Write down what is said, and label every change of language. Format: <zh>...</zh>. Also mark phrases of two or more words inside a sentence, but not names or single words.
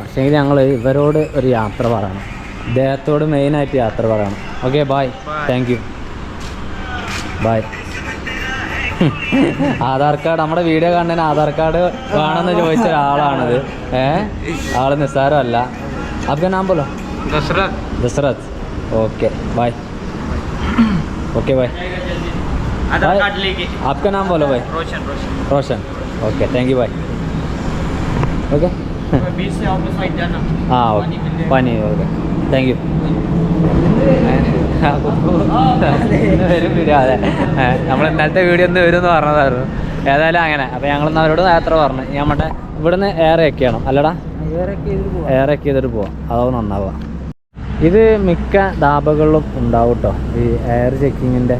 <ml>പക്ഷേ ഞങ്ങൾ ഇവരോട് ഒരു യാത്ര പറയണം, ഇദ്ദേഹത്തോട് മെയിനായിട്ട് യാത്ര പറയണം.</ml> <en>okay, bye, thank you, bye.</en> <ml>ആധാർ കാർഡ്, നമ്മുടെ വീഡിയോ കാണുന്നതിന് ആധാർ കാർഡ് വേണമെന്ന് ചോദിച്ച ഒരാളാണിത്. ആള് നിസ്സാരമല്ല.</ml> <hi>आपका नाम बोलो.</hi> <en>दशरथ. okay, bye. okay bye.</en> <hi>आपका नाम बोलो भाई. रोशन.</hi> <en>okay, thank you भाई. ओके.</en> <hi>हाँ, पानी.</hi> <en>ओके, thank you.</en> <ml>വരും വീഡിയോ. അതെ, നമ്മൾ ഇന്നലത്തെ വീഡിയോ ഒന്ന് വരും എന്ന് പറഞ്ഞതായിരുന്നു. ഏതായാലും അങ്ങനെ. അപ്പോൾ ഞങ്ങളൊന്ന് അവരോട് യാത്ര പറഞ്ഞു. നമ്മുടെ ഇവിടുന്ന് എയർ ചെയ്യണം അല്ലടാ, എയർ ചെയ്തിട്ട് പോവാം. അതാവും നന്നാവുക. ഇത് മിക്ക ധാബകളിലും ഉണ്ടാവും കേട്ടോ, ഈ എയർ ചെക്കിങ്ങിൻ്റെ.</ml>